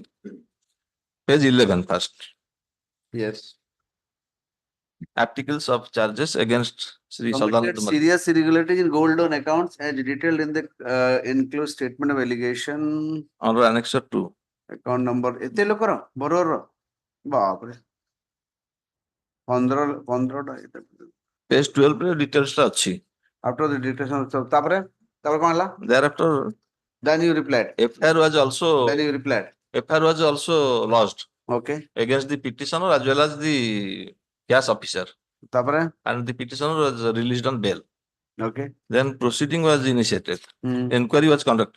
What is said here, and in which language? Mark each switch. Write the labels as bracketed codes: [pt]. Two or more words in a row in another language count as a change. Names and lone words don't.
[en] Page 11 first. Yes. Articles of charges against Sri Committed Sadananda. serious irregularities in gold loan accounts as detailed in the enclosed statement of allegation. Under Annexure 2. Account number [or] ଏତେ ଲୋକର ବରୋର ବାପରେ 15 Page 12 ରେ details ଟା ଅଛି. [en] after the dictation [or] ତାପରେ କଣ ହେଲା? [en] Thereafter, then you replied. FIR was also lodged Okay. against the petitioner as well as the cash officer. [or] ତାପରେ [en] And the petitioner was released on bail. Okay. Then proceeding was initiated. Inquiry was conducted.